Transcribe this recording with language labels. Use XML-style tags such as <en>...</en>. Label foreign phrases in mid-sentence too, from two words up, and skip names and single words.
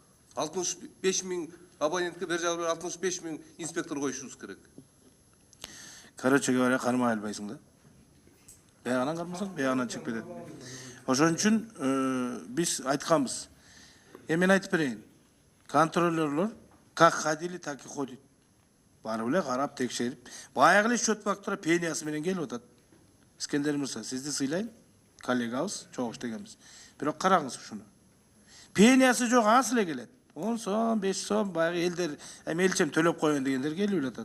<ky>65 000 абонентке бер жагы 65 000 инспектор коюшубуз керек.</ky> <ru>Короче говоря,</ru> <ky>кармай албайсың да. Баягынан кармасаң, баягынан чыгып кетет. Ошон үчүн биз айтканбыз. Мен айтып берейин.</ky> <ru>Контролерлор как ходили, так и ходит.</ru> <ky>Барып эле карап, текшерип, баягы эле</ky> <ru>счет фактура</ru> <ky>пениясы менен келип атат. Искендер Мырза, сизди сыйлайм, коллегабыз, чогуу иштегенбиз. Бирок караңыз ушуну. Пениясы жок, аз эле келет. 10 сом, 5 сом, баягы элдер, элчем төлөп коюн дегендер келип атат.</ky>